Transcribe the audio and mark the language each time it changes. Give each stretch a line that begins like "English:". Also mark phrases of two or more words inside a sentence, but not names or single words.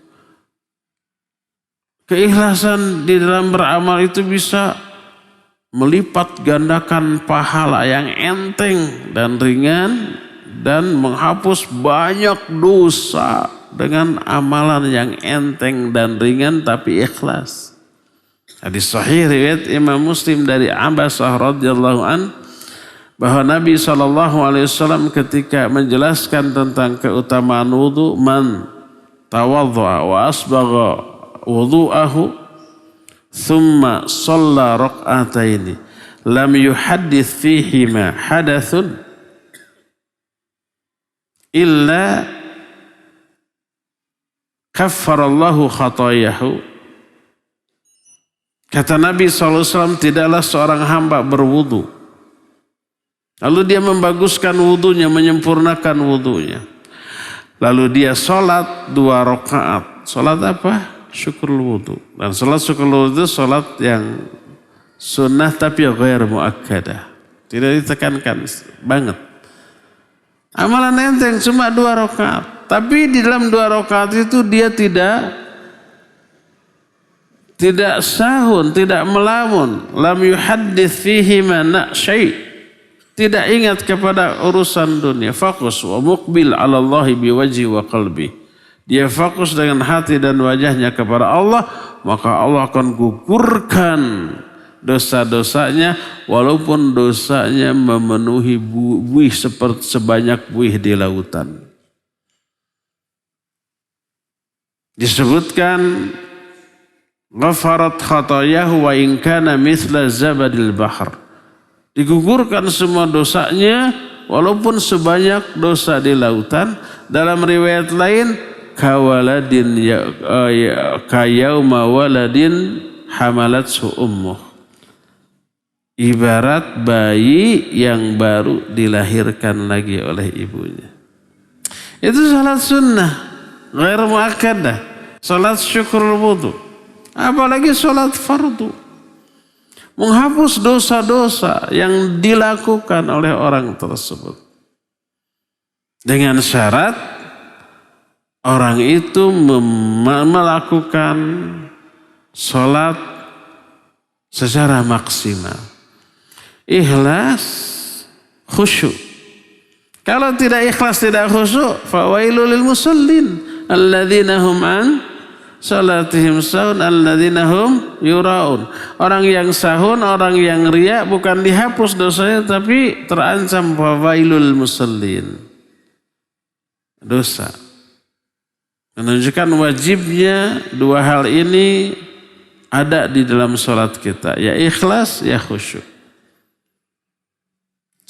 Indonesian: Keikhlasan di dalam beramal itu bisa melipat gandakan pahala yang enteng dan ringan dan menghapus banyak dosa dengan amalan yang enteng dan ringan tapi ikhlas. Hadis sahih riwayat Imam Muslim dari Abbasah
Arabic: رضي الله عن
Indonesian: bahwa Nabi SAW ketika menjelaskan tentang keutamaan wudu,
Arabic: من توضأ وأسبغ وضوءه ثم صلى ركعتين لم يحدث فيهما حدث إلا كفر الله خطاياه.
Indonesian: Kata Nabi SAW, tidaklah seorang hamba berwudu lalu dia membaguskan wudunya, menyempurnakan wudunya, lalu dia sholat 2 rakaat. Sholat apa? Syukur wudu. Dan sholat syukur wudu sholat yang sunnah tapi
Arabic: غير مؤكدة,
Indonesian: tidak ditekankan banget. Amalan enteng cuma 2 rakaat. Tapi di dalam 2 rakaat itu dia tidak sahun, tidak melamun.
Arabic: لم يحدث فيه ما شيء'.
Indonesian: Tidak ingat kepada urusan dunia.
Arabic: Fokus ومقبل على الله بوجهي وقلبي.
Indonesian: Dia fokus dengan hati dan wajahnya kepada Allah, maka Allah akan gugurkan dosa-dosanya walaupun dosanya memenuhi buih seperti sebanyak buih di lautan.
Arabic: Disebutkan غفرت خطاياه وإن كان مثل زبد البحر.
Indonesian: Digugurkan semua dosanya walaupun sebanyak dosa di lautan. Dalam riwayat lain
Arabic: كولد كيوم ولد حملته أمه.
Indonesian: Ibarat bayi yang baru dilahirkan lagi oleh ibunya. Itu salat sunnah
Arabic: غير مؤكدة,
Indonesian: salat syukur wudu. Apalagi salat fardu. Menghapus dosa-dosa yang dilakukan oleh orang tersebut. Dengan syarat orang itu melakukan salat secara maksimal. Ikhlas, khusyuk. Kalau tidak ikhlas, tidak khusyuk,
Arabic: فويل للمصلين الذين هم عن صلاتهم ساهون الذين هم يراءون.
Indonesian: Orang yang sahun, orang yang riya bukan dihapus dosanya tapi terancam
Arabic: فويل المصلين.
Indonesian: Dosa. Menunjukkan wajibnya 2 hal ini ada di dalam salat kita, ya ikhlas, ya khusyuk.